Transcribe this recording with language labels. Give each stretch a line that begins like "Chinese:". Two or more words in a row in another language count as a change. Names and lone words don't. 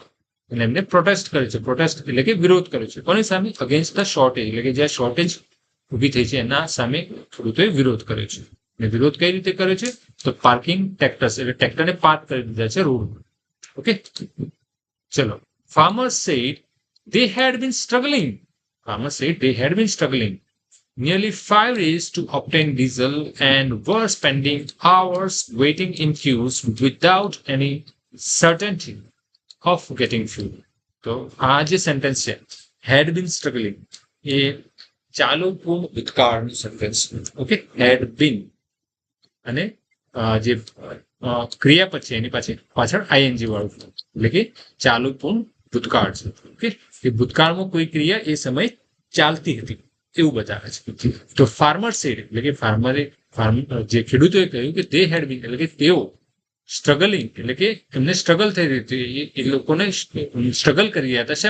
Gujarati: અને એમને પ્રોટેસ્ટ કરે છે. પ્રોટેસ્ટ એટલે કે વિરોધ કર્યો છે. કોની સામે?
English: against the shortage,
Gujarati: એટલે કે જ્યાં શોર્ટેજ ઉભી થઈ છે એના સામે ખેડૂતોએ વિરોધ કર્યો છે. અને વિરોધ કઈ રીતે કર્યો છે? તો
English: parking tractors,
Gujarati: એટલે ટ્રેક્ટરને પાર્ક કરી દીધા છે રોડ. ઓકે, ચલો.
English: Farmers said they had been struggling. Farmers said they had been struggling nearly 5 days to obtain diesel and were spending hours waiting in queues without any certainty of getting fuel.
Gujarati: તો આ જે સેન્ટેન્સ છે,
English: had been struggling,
Gujarati: એ ચાલુ પૂર્ણ ભૂતકાળનું સેન્ટેન્સ. ઓકે,
English: had been,
Gujarati: અને જે ક્રિયાપદ છે એની પાછળ ING વાળું, એટલે કે ચાલુ પૂર્ણ ભૂતકાળ છે. ઓકે, એ ભૂતકાળમાં કોઈ ક્રિયા એ સમય ચાલતી હતી એવું બતાવે છે. તો
English: farmer said
Gujarati: એટલે કે જે ખેડૂતોએ કહ્યું કે
English: they had been,
Gujarati: એટલે કે તેઓ સ્ટ્રગલિંગ, એટલે કે એમને સ્ટ્રગલ થઈ રહી હતી, એ લોકોને સ્ટ્રગલ કરી રહ્યા હતા.